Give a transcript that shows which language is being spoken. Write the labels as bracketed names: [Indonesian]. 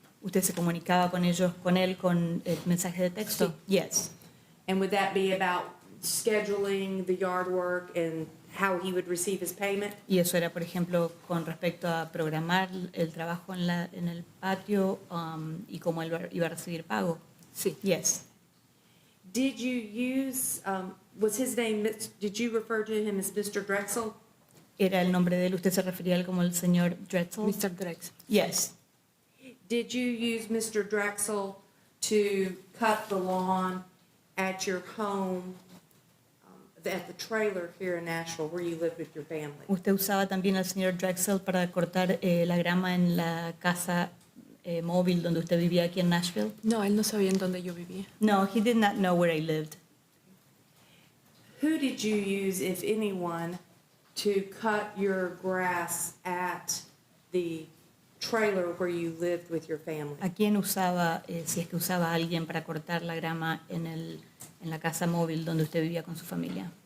[Spanish] ¿Usted se comunicaba con él con mensaje de texto? Sí. [English] Yes. And would that be about scheduling the yard work and how he would receive his payment? [Spanish] Y eso era, por ejemplo, con respecto a programar el trabajo en el patio y cómo él iba a recibir pago. Sí. [English] Yes. Did you use, was his name, did you refer to him as Mr. Drexel? [Spanish] ¿Era el nombre de él? ¿Usted se refería a él como el señor Drexel? [English] Mr. Drex. Yes. Did you use Mr. Drexel to cut the lawn at your home, at the trailer here in Nashville where you live with your family? [Spanish] ¿Usted usaba también al señor Drexel para cortar la grama en la casa móvil donde usted vivía aquí en Nashville? No, él no sabía en dónde yo vivía. [English] No, he did not know where I lived. Who did you use, if anyone, to cut your grass at the trailer where you lived with your family? [Spanish] ¿A quién usaba, si es que usaba a alguien para cortar la grama en la casa móvil donde usted vivía con su familia?